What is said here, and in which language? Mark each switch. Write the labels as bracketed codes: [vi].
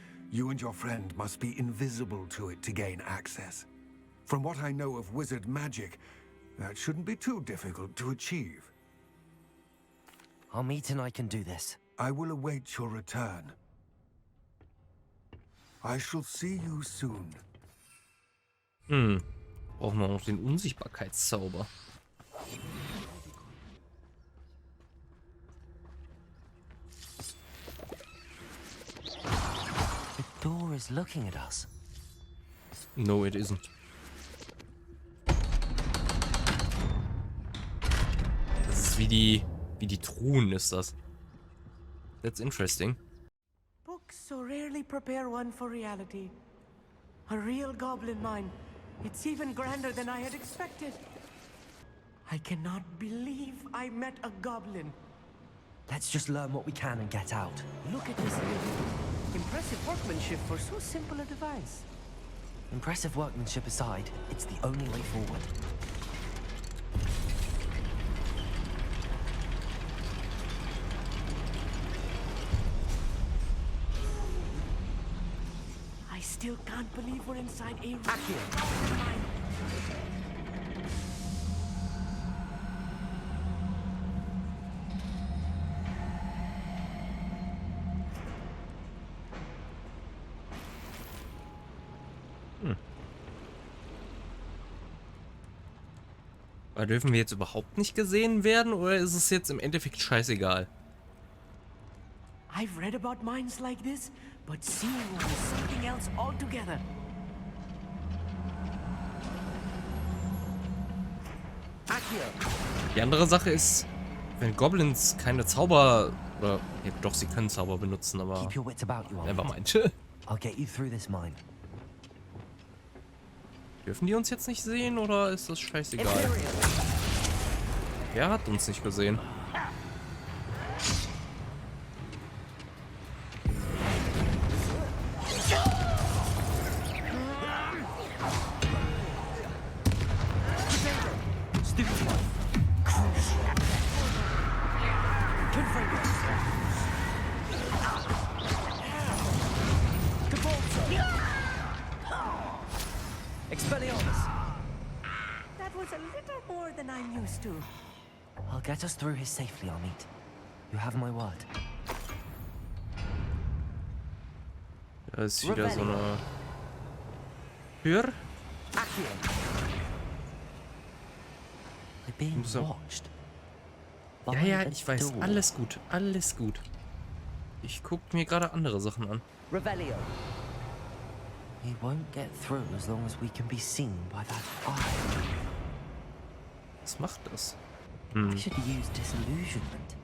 [en] You and your friend must be invisible to it to gain access. From what I know of wizard magic, that shouldn't be too difficult to achieve. Amit and I can do this. I will await your return. I shall see you soon. [de] Brauchen wir noch den Unsichtbarkeitszauber. [en] The door is looking at us. No, it isn't. [de] Das ist wie die Truhen ist das. [en] That's interesting. Books so rarely prepare one for reality. A real goblin mine. It's even grander than I had expected. I cannot believe I met a goblin. Let's just learn what we can and get out. Look at this building. Impressive workmanship for so simple a device. Impressive workmanship aside, it's the only way forward. I still can't believe we're inside a mine. [de] Aber dürfen wir jetzt überhaupt nicht gesehen werden oder ist es jetzt im Endeffekt scheißegal? [en] I've read about mines like this, but seeing one is something else altogether. [de] Die andere Sache ist, wenn Goblins keine Zauber oder ja, doch, sie können Zauber benutzen, aber [en] Keep your wits about you, never Amit. mind. I'll get you through this mine. [de] Dürfen die uns jetzt nicht sehen oder ist das scheißegal? Wer hat uns nicht gesehen? [en] That was a little more than I'm used to. I'll get us through here safely, Amit. You have my word. [de] Da ist wieder so eine Tür. [en] We're being watched. [de] Ja, ja, ich weiß. Alles gut. Alles gut. Ich guck mir gerade andere Sachen an. [en] Revelio. We won't get through as long as we can be seen by that eye. [de] Was macht das? [en] I should use disillusionment.